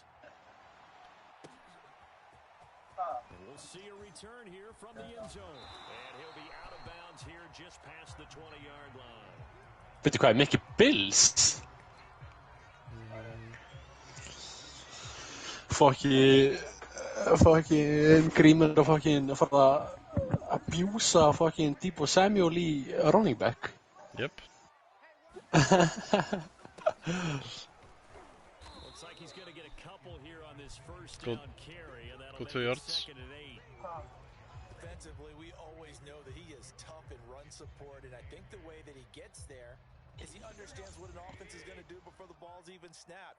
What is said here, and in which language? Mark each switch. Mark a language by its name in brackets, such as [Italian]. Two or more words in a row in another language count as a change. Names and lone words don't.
[Icelandic] Veitu hvað, er Mikki Bills? Fucking Grímur og fucking að fara að abjúsa fucking Deebo Samuel í [English] running back. Yep. Go 2 yards. Defensively, we always know that he is tough in run support, and I think the way that he gets there is he understands what an offense is going to do before the ball's even snapped.